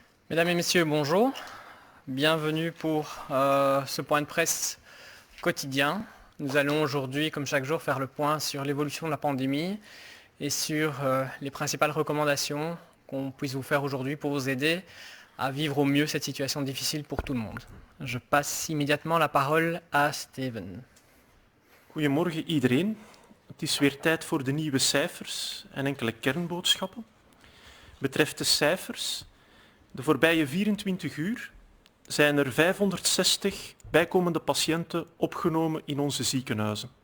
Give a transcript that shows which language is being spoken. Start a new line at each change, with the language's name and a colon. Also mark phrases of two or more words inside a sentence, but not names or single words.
French: Mesdames et messieurs, bonjour. Bienvenue pour ce point de presse quotidien. Nous allons aujourd'hui, comme chaque jour, faire le point sur l'évolution de la pandémie et sur les principales recommandations qu'on puisse vous faire aujourd'hui pour vous aider à vivre au mieux cette situation difficile pour tout le monde. Je passe immédiatement la parole à Steven.
Dutch: Goedemorgen iedereen. Het is weer tijd voor de nieuwe cijfers en enkele kernboodschappen. Betreft de cijfers, de voorbije 24 uur zijn er 560 bijkomende patiënten opgenomen in onze ziekenhuizen.